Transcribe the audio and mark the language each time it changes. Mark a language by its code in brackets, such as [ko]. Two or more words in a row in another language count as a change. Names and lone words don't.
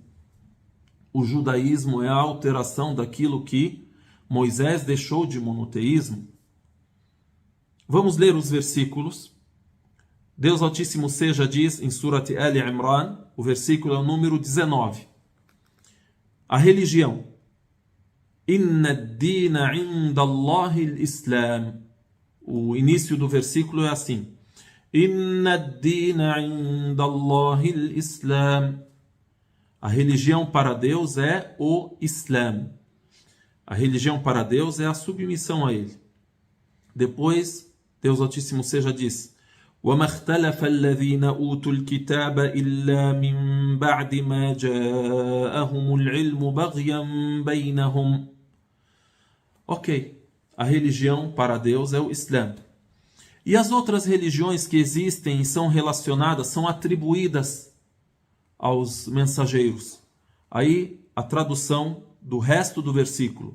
[pt] O judaísmo é a alteração daquilo que Moisés deixou de monoteísmo. Vamos ler os versículos. Deus Altíssimo seja diz em Surat Ali Imran, o versículo é o número 19. A religião. [ar] إن الدين عند الله الإسلام. [pt] O início do versículo é assim. [ar] إن الدين عند الله الإسلام. [pt] A religião para Deus é o Islã. A religião para Deus é a submissão a Ele. Depois, Deus Altíssimo seja diz: [ar] وَمَا اخْتَلَفَ الَّذِينَ أُوتُوا الْكِتَابَ إِلَّا مِنْ بَعْدِ مَا جَاءَهُمُ الْعِلْمُ بَغْيًا بَيْنَهُمْ. [pt] Ok, a religião para Deus é o Islã. E as outras religiões que existem e são relacionadas, são atribuídas aos mensageiros. Aí a tradução do resto do versículo.